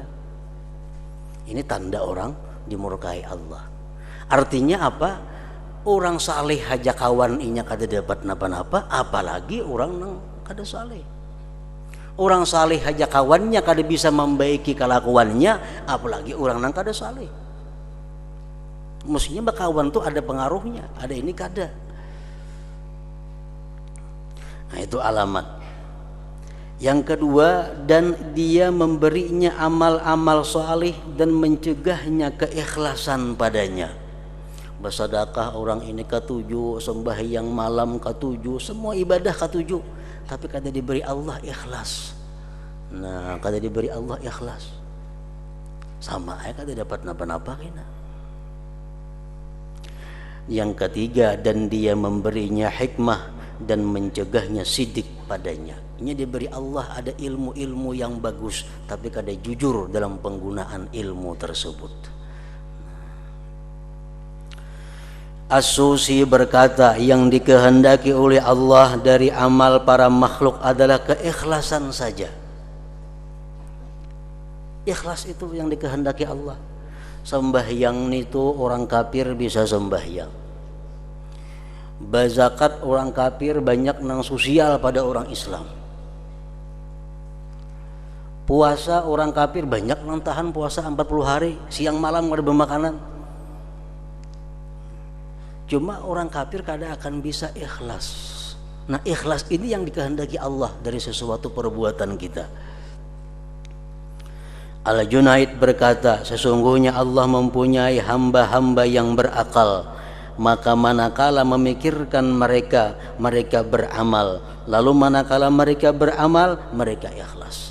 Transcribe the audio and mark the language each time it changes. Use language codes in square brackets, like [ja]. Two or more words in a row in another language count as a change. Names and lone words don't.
[id] Ini tanda orang dimurkai Allah. Artinya apa? [bjn] Orang saleh haja kawan inya kada dapat napa-napa, apalagi orang nang kada saleh. Orang saleh haja kawannya kada bisa membaiki kelakuannya, apalagi orang nang kada saleh. Mestinya berkawan tuh ada pengaruhnya, ada ini kada. Nah itu alamat. [id] Yang kedua, dan dia memberinya amal-amal saleh dan mencegahnya keikhlasan padanya. Bersedekah orang ini ke-7, sembahyang malam ke-7, semua ibadah ke-7, [bjn] tapi kada diberi Allah ikhlas. Nah kada diberi Allah ikhlas, sama aja kada dapat napa-napa kena. [id] Yang ketiga, dan dia memberinya hikmah dan mencegahnya sidik padanya. Ini diberi Allah ada ilmu-ilmu yang bagus, tapi kada jujur dalam penggunaan ilmu tersebut. As-Susi berkata, yang dikehendaki oleh Allah dari amal para makhluk adalah keikhlasan saja. Ikhlas itu yang dikehendaki Allah. Sembahyang itu orang kafir bisa sembahyang, Bazakat orang kafir banyak nang sosial pada orang Islam. Puasa orang kafir banyak nang tahan puasa 40 hari, siang malam ada bermakanan. Cuma orang kafir kadang akan bisa ikhlas. Nah, ikhlas ini yang dikehendaki Allah dari sesuatu perbuatan kita. Al-Junaid berkata, sesungguhnya Allah mempunyai hamba-hamba yang berakal, maka manakala memikirkan mereka beramal, lalu manakala mereka beramal, mereka ikhlas.